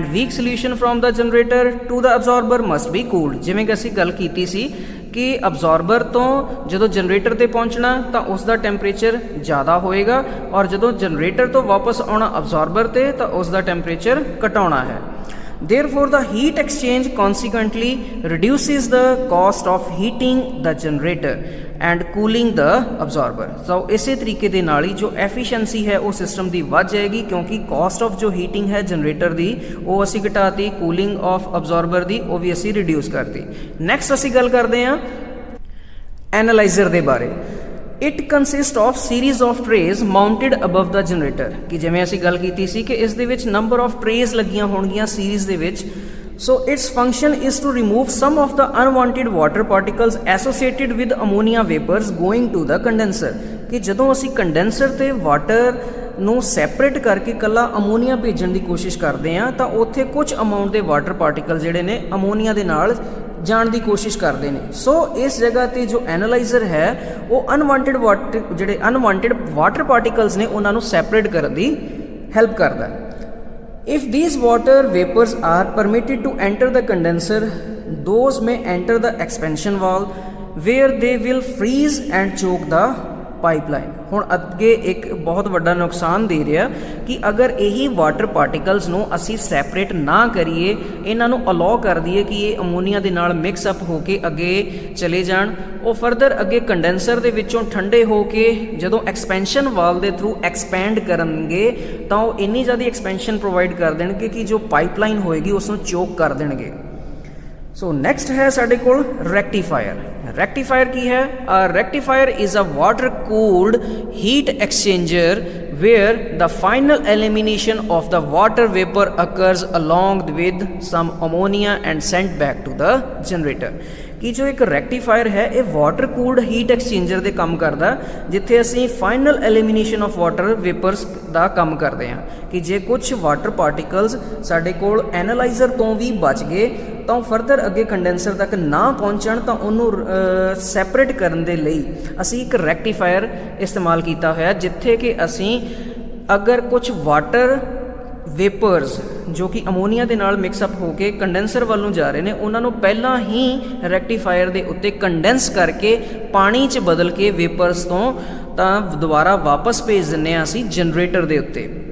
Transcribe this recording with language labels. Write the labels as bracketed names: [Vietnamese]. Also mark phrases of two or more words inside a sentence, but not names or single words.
[English] weak solution from the generator to the absorber must be cooled [Punjabi] ਜਿਵੇਂ ਕਿ ਅਸੀਂ ਗੱਲ ਕੀਤੀ ਸੀ ਕਿ ਅਬਜ਼ੌਰਬਰ ਤੋਂ ਜਦੋਂ ਜਨਰੇਟਰ ਤੇ ਪਹੁੰਚਣਾ ਤਾਂ ਉਸ ਦਾ ਟੈਂਪਰੇਚਰ ਜ਼ਿਆਦਾ ਹੋਏਗਾ ਔਰ ਜਦੋਂ ਜਨਰੇਟਰ ਤੋਂ ਵਾਪਸ ਆਉਣਾ ਅਬਜ਼ੌਰਬਰ ਤੇ ਤਾਂ ਉਸ ਦਾ ਟੈਂਪਰੇਚਰ ਘਟਾਉਣਾ ਹੈ [English] Therefore, the heat exchange consequently reduces the cost of heating the generator and cooling the absorber. [Punjabi] So, ਇਸੇ ਤਰੀਕੇ ਦੇ ਨਾਲ ਹੀ ਜੋ ਐਫੀਸ਼ੀਐਂਸੀ ਹੈ ਉਹ ਸਿਸਟਮ ਦੀ ਵੱਧ ਜਾਏਗੀ ਕਿਉਂਕਿ [English] cost of [Punjabi] ਜੋ ਹੀਟਿੰਗ ਹੈ ਜਨਰੇਟਰ ਦੀ ਉਹ ਅਸੀਂ ਘਟਾਤੀ [English] cooling of [Punjabi] ਅਬਜ਼ੌਰਬਰ ਦੀ ਉਹ ਵੀ ਅਸੀਂ ਰਿਡਿਊਸ ਕਰਤੀ ਨੈਕਸਟ ਅਸੀਂ ਗੱਲ ਕਰਦੇ ਹਾਂ ਐਨਾਲਾਈਜ਼ਰ ਦੇ ਬਾਰੇ [English] It consists of series of trays mounted above the generator [Punjabi] ਕਿ ਜਿਵੇਂ ਅਸੀਂ ਗੱਲ ਕੀਤੀ ਸੀ ਕਿ ਇਸ ਦੇ ਵਿੱਚ number [English] of trays [Punjabi] ਲੱਗੀਆਂ ਹੋਣਗੀਆਂ series ਦੇ ਵਿੱਚ [English] so its function is to remove some of the unwanted water particles associated with ammonia vapors going to the condenser [Punjabi] ਕਿ ਜਦੋਂ ਅਸੀਂ ਕੰਡੈਂਸਰ ਤੇ ਵਾਟਰ ਨੂੰ ਸੈਪਰੇਟ ਕਰਕੇ ਕੱਲਾ ਅਮੋਨੀਆ ਭੇਜਣ ਦੀ ਕੋਸ਼ਿਸ਼ ਕਰਦੇ ਹਾਂ ਤਾਂ ਉੱਥੇ ਕੁਝ ਅਮਾਉਂਟ ਦੇ [English] water particle [Punjabi] ਜਿਹੜੇ ਨੇ ਅਮੋਨੀਆ ਦੇ ਨਾਲ ਜਾਣ ਦੀ ਕੋਸ਼ਿਸ਼ ਕਰਦੇ ਨੇ ਸੋ ਇਸ ਜਗ੍ਹਾ ਤੇ ਜੋ ਐਨਾਲਾਈਜ਼ਰ ਹੈ ਉਹ ਅਨਵਾਂਟਡ [English] water particles [Punjabi] ਨੇ ਉਹਨਾਂ ਨੂੰ ਸੈਪਰੇਟ ਕਰਨ ਦੀ ਹੈਲਪ ਕਰਦਾ [English] If these water vapors are permitted to enter the condenser, those may enter the expansion valve where they will freeze and choke the ਪਾਈਪਲਾਈਨ। [Punjabi] ਹੁਣ ਅੱਗੇ ਇੱਕ ਬਹੁਤ ਵੱਡਾ ਨੁਕਸਾਨ ਦੇ ਰਿਹਾ ਕਿ ਅਗਰ ਇਹੀ [English] water particles [Punjabi] ਨੂੰ ਅਸੀਂ ਸੈਪਰੇਟ ਨਾ ਕਰੀਏ, ਇਹਨਾਂ ਨੂੰ ਅਲਾਉ ਕਰ ਦਈਏ ਕਿ ਇਹ ਅਮੋਨੀਆ ਦੇ ਨਾਲ [English] mix up [Punjabi] ਹੋ ਕੇ ਅੱਗੇ ਚਲੇ ਜਾਣ, ਉਹ ਫਰਦਰ ਅੱਗੇ ਕੰਡੈਂਸਰ ਦੇ ਵਿੱਚੋਂ ਠੰਡੇ ਹੋ ਕੇ ਜਦੋਂ [English] expansion valve [Punjabi] ਦੇ ਥਰੂ ਐਕਸਪੈਂਡ ਕਰਨਗੇ ਤਾਂ ਉਹ ਇੰਨੀ ਜ਼ਿਆਦਾ [English] expansion provide [Punjabi] ਕਰ ਦੇਣਗੇ ਕਿ ਜੋ ਪਾਈਪਲਾਈਨ ਹੋਏਗੀ ਉਸ ਨੂੰ ਚੋਕ ਕਰ ਦੇਣਗੇ। [English] so next [Punjabi] ਹੈ ਸਾਡੇ ਕੋਲ ਰੈਕਟੀਫਾਇਰ। ਰੈਕਟੀਫਾਇਰ ਕੀ ਹੈ? [English] rectifier is a water cooled heat exchanger where the final elimination of the water vapor occurs along with some ammonia and sent back to the generator। [Punjabi] ਕਿ ਜੋ ਇੱਕ ਰੈਕਟੀਫਾਇਰ ਹੈ ਇਹ [English] water cooled heat exchanger [Punjabi] ਦੇ ਕੰਮ ਕਰਦਾ, ਜਿੱਥੇ ਅਸੀਂ [English] final elimination of water vapors [Punjabi] ਦਾ ਕੰਮ ਕਰਦੇ ਹਾਂ ਕਿ ਜੇ ਕੁਝ [English] water particles [Punjabi] ਸਾਡੇ ਕੋਲ ਐਨਾਲਾਈਜ਼ਰ ਤੋਂ ਵੀ ਬਚ ਗਏ ਤਾਂ ਉਹ ਫਰਦਰ ਅੱਗੇ ਕੰਡੈਂਸਰ ਤੱਕ ਨਾ ਪਹੁੰਚਣ, ਤਾਂ ਉਹਨੂੰ ਸੈਪਰੇਟ ਕਰਨ ਦੇ ਲਈ ਅਸੀਂ ਇੱਕ ਰੈਕਟੀਫਾਇਰ ਇਸਤੇਮਾਲ ਕੀਤਾ ਹੋਇਆ, ਜਿੱਥੇ ਕਿ ਅਸੀਂ ਅਗਰ ਕੁਝ [English] water vapors [Punjabi] ਜੋ ਕਿ ਅਮੋਨੀਆ ਦੇ ਨਾਲ ਮਿਕਸਅਪ ਹੋ ਕੇ ਕੰਡੈਂਸਰ ਵੱਲ ਨੂੰ ਜਾ ਰਹੇ ਨੇ, ਉਹਨਾਂ ਨੂੰ ਪਹਿਲਾਂ ਹੀ ਰੈਕਟੀਫਾਇਰ ਦੇ ਉੱਤੇ ਕੰਡੈਂਸ ਕਰਕੇ ਪਾਣੀ 'ਚ ਬਦਲ ਕੇ ਵੇਪਰਸ ਤੋਂ ਤਾਂ ਦੁਬਾਰਾ ਵਾਪਸ ਭੇਜ ਦਿੰਦੇ ਹਾਂ ਅਸੀਂ ਜਨਰੇਟਰ ਦੇ ਉੱਤੇ।